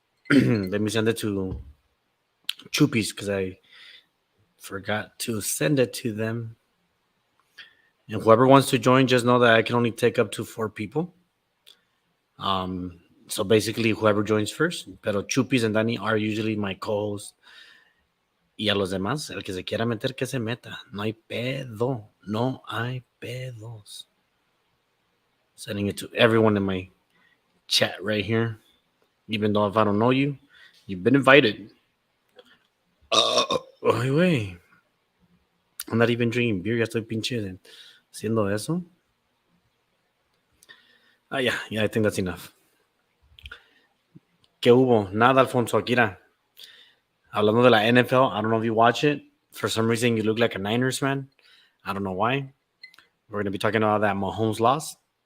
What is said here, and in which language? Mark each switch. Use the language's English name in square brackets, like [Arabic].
[English] Let me send it to Chupis because I forgot to send it to them. And whoever wants to join, just know that I can only take up to 4 people. So basically, whoever joins first. Pero Chupis and Danny are usually my co-hosts. [Spanish] Y a los demás, el que se quiera meter, que se meta. No hay pedo. No hay pedos. [English] Sending it to everyone in my chat right here. Even though if I don't know you, you've been invited. [Spanish] Ay, güey. [English] I'm not even drinking beer. [Spanish] Ya estoy pinche haciendo eso. [English] Yeah, I think that's enough. [Spanish] ¿Qué hubo? Nada, Alfonso, Akira. Hablando de la NFL, [English] I don't know if you watch it. For some reason, you look like a Niners fan. I don't know why. We're going to be talking about that Mahomes loss.